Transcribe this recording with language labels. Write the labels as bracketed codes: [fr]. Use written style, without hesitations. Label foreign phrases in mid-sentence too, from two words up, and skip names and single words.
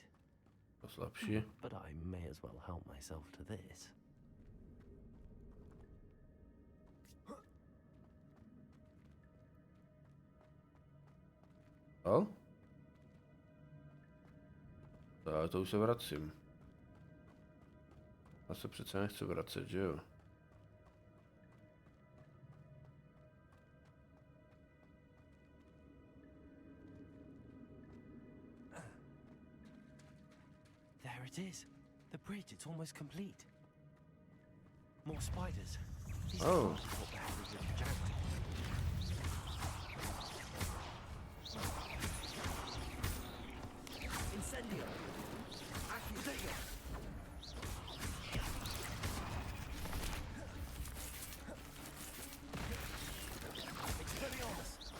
[cs] To slabší. [en] But I may as well help myself to this. [cs] Al? Ale to už se vracím. Já se přece nechci vracet, že jo? [en] There it is. The bridge, it's almost complete. More spiders. These Oh. can't help the heritage of Jackdaw. Incendio. Accio. Expelliarmus.